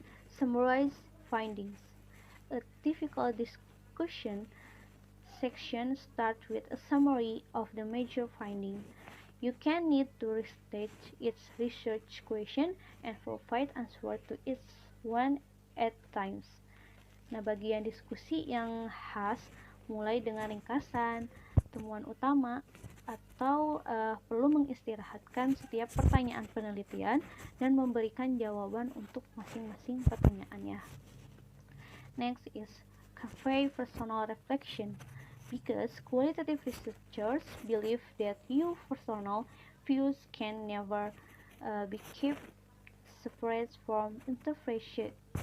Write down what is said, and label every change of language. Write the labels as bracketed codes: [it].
[en] Summarize findings. A typical discussion section starts with a summary of the major finding. You can need to restate each research question and provide answer to each one at times. [id] Nah, bagian diskusi yang khas mulai dengan ringkasan, temuan utama, atau perlu mengistirahatkan setiap pertanyaan penelitian dan memberikan jawaban untuk masing-masing pertanyaannya. [en] Next is convey personal reflection, because qualitative researchers believe that your personal views can never be kept separate from interpretation.